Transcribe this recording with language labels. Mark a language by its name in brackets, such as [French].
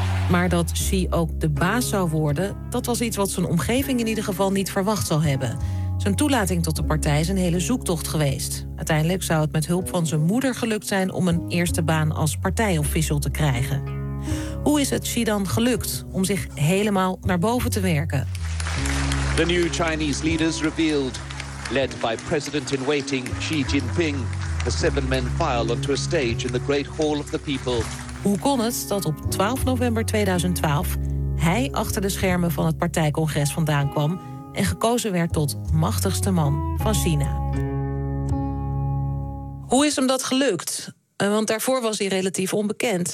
[Dutch] Maar dat Xi ook de baas zou worden, dat was iets wat zijn omgeving in ieder geval niet verwacht zou hebben. Zijn toelating tot de partij is een hele zoektocht geweest. Uiteindelijk zou het met hulp van zijn moeder gelukt zijn om een eerste baan als partijofficial te krijgen. Hoe is het Xi dan gelukt om zich helemaal naar boven te werken? [English] The new Chinese leaders revealed, led by president in waiting Xi Jinping. The seven men file onto a stage in the Great Hall of the People. [Dutch] Hoe kon het dat op 12 november 2012 hij achter de schermen van het partijcongres vandaan kwam en gekozen werd tot machtigste man van China? Hoe is hem dat gelukt? Want daarvoor was hij relatief onbekend.